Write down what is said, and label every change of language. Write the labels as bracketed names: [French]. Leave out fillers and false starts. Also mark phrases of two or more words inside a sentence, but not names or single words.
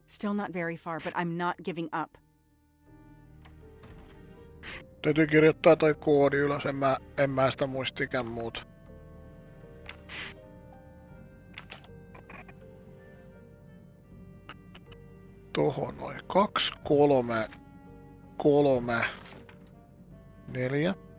[English] Still not very far, but I'm not giving up. [Finnish] Täytyy kirjoittaa toi koodi ylös, en mä sitä muista ikään muuta. Tohon noin 2, 3, 3, 4.